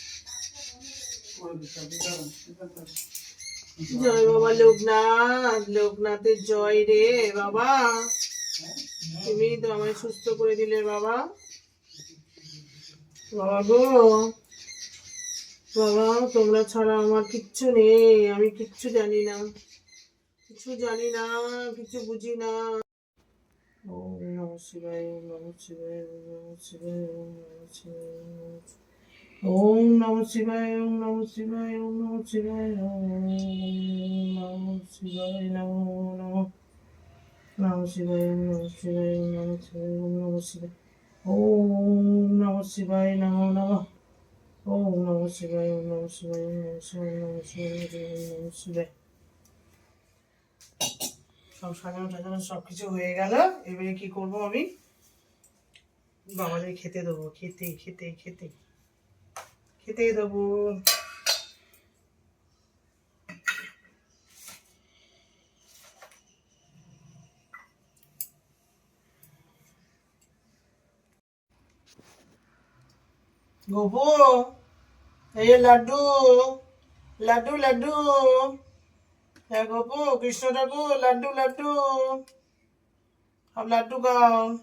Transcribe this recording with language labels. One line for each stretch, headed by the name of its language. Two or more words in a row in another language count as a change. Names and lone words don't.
Bangla: জয় বাবা লোকনাথ, লোকনাথের জয় রে বাবা, তুমি তো আমায় সুস্থ করে দিলে বাবা, বাবা গো, বাবা তোমরা ছাড়া আমার কিচ্ছু নেই, আমি কিচ্ছু জানি না, কিছু জানি না, কিছু বুঝি না।
Sanskrit: ওম নমঃ শিবায়, ওম নমঃ শিবায়, ওম নমঃ শিবায়, ওম নমঃ শিবায়, ওম নমঃ শিবায়, ওম নমঃ শিবায়, ওম নমঃ শিবায়, ওম নমঃ শিবায়, নমো নমঃ নমঃ শিবায়, ওম নমঃ শিবায়, ওম নমঃ শিবায়, ওম নমঃ শিবায়, ওম নমঃ শিবায়, নমো নমঃ, ওম নমঃ শিবায়, ওম নমঃ শিবায়, ওম নমঃ শিবায়, ওম নমঃ শিবায়, ওম নমঃ শিবায়।
Bangla: সব সাজানো টাজানো সব কিছু হয়ে গেল। এবারে কি করব আমি? বাবাদের খেতে দেবো, খেতে খেতে খেতে খেতে দেবো। গোপু, এই যে লাড্ডু, লাড্ডু লাড্ডু, হ্যাঁ গোপু, কৃষ্ণ ঠাকুর, লাড্ডু লাড্ডু, সব লাড্ডু খাও।